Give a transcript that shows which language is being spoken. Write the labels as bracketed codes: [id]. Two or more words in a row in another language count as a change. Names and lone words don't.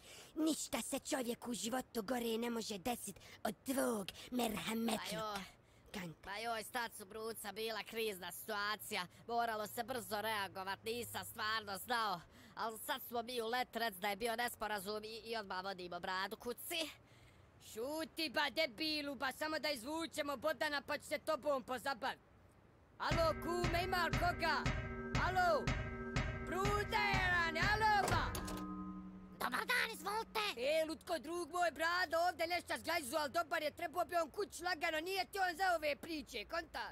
[bs] Ništa se čovjeku u životu gore ne može desit od tvog merhametluka. Pa joj, sad su Bruca bila krizna situacija, moralo se brzo reagovat, nisam stvarno znao, ali sad smo mi u let rec da je bio nesporazum i odmah vodimo bradu kuci. Šuti ba debilu, ba samo da izvučemo Bodana pa će se tobom pozabaviti. Alo kume, ima li koga? Alo? Bruda je rane, alo ba? Dobar dan, izvolite. Lutko, drug moj brado, ovdje nešto zglajzu, ali dobar je, trebao bi on kuć lagano, nije ti on za ove priče, kontaš?